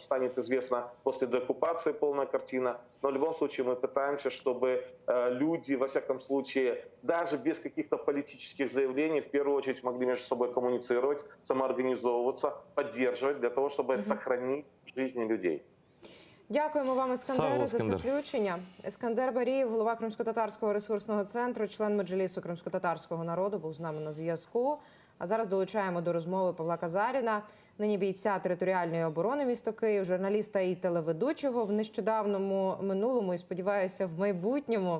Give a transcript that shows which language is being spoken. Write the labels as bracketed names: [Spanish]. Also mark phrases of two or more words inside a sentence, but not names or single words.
[Russian] Станет известно после деоккупации полная картина. Но в любом случае мы пытаемся, чтобы люди, во всяком случае, даже без каких-то политических заявлений, в первую очередь могли между собой коммуницировать, самоорганизовываться, поддерживать для того, чтобы сохранить жизни людей. [Ukrainian] Дякуємо вам, Ескандере, за це включення. Ескандер Барієв, голова Кримсько-татарського ресурсного центру, член Меджлісу кримсько-татарського народу, був з нами на зв'язку. А зараз долучаємо до розмови Павла Казаріна, нині бійця територіальної оборони міста Київ, журналіста і телеведучого в нещодавному минулому і, сподіваюся, в майбутньому.